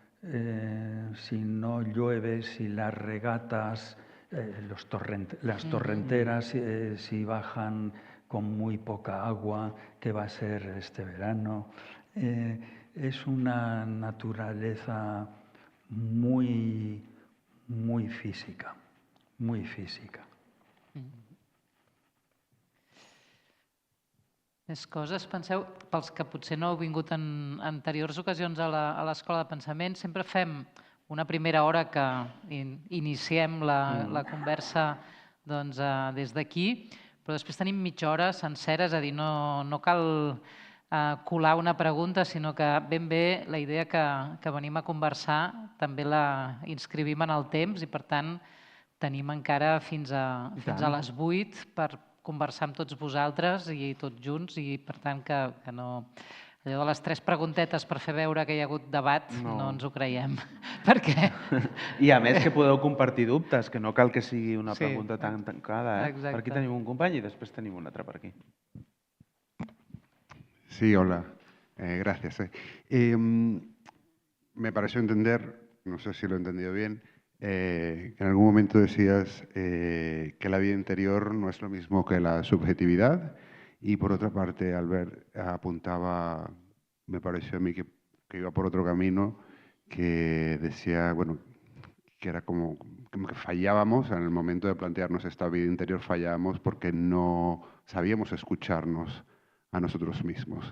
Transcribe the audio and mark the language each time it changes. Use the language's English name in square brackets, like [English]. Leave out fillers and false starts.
[Spanish] Si no llueve, si las regatas, las torrenteras, si bajan con muy poca agua, que va a ser este verano. Es una naturaleza muy, muy física, muy física. [Catalan] Més coses? Penseu, pels que potser no heu vingut en anteriors ocasions a l'Escola de Pensament, sempre fem una primera hora que iniciem la conversa des d'aquí, però després tenim mitja hora sencera, és a dir, no cal colar una pregunta, sinó que ben bé la idea que venim a conversar també la inscrivim en el temps i, per tant, tenim encara fins a les 8 per conversar amb tots vosaltres i tots junts i, per tant, que no... Allò de les 3 preguntetes per fer veure que hi ha hagut debat no ens ho creiem. Perquè... I a més que podeu compartir dubtes, que no cal que sigui una pregunta tan tancada. Per aquí tenim un company i després tenim un altre per aquí. [Spanish] Sí, hola. Gracias. Me pareció entender, no sé si lo he entendido bien, que en algún momento decías que la vida interior no es lo mismo que la subjetividad y por otra parte Albert apuntaba, me pareció a mí que iba por otro camino, que decía, bueno, que era como que fallábamos en el momento de plantearnos esta vida interior, fallábamos porque no sabíamos escucharnos a nosotros mismos.